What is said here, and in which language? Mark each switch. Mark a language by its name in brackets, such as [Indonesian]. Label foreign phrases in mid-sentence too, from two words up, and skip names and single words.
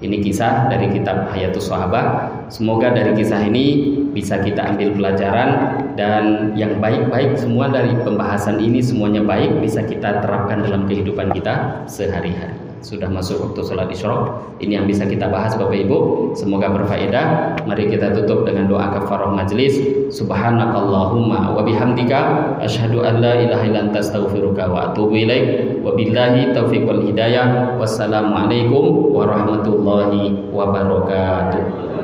[Indonesian] Ini kisah dari kitab Hayatus Sahabah. Semoga dari kisah ini bisa kita ambil pelajaran, dan yang baik-baik semua dari pembahasan ini semuanya baik bisa kita terapkan dalam kehidupan kita sehari-hari. Sudah masuk waktu sholat isyraq. Ini yang bisa kita bahas Bapak Ibu. Semoga berfaedah. Mari kita tutup dengan doa kafarah majlis. [Arabic] سبحانك اللهم وبحمدك أشهد أن لا إله إلا أنت أستغفرك وأتوب إليك. وبالله التوفيق والهداية. والسلام عليكم ورحمة الله وبركاته.